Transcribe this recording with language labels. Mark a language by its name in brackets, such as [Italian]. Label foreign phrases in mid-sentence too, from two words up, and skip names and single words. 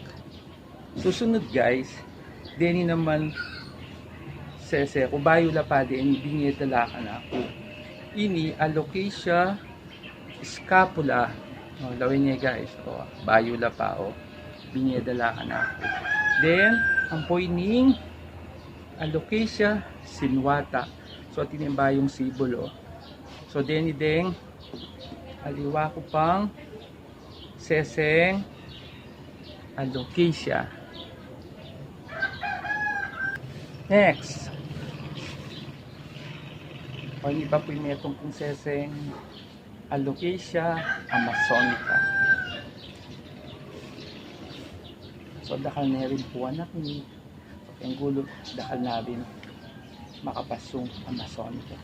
[Pampanga] Susunod guys, deni naman sese ko bayo la pa din biniyetala ka na ako. Ini alocasia scapula. O, lawin niya guys. O, bayo la pa o. Biniyetala ka na ako. Then, ang poining alocasia sinuata. So, tinimba yung sibol o. So, deni deng aliwa ko pang seseng alocasia. Next. O hindi pa po yung metong kong seseng alocasia amazonica. So dakal na rin po anak ni yung gulo dakal na rin makapasong amazonica.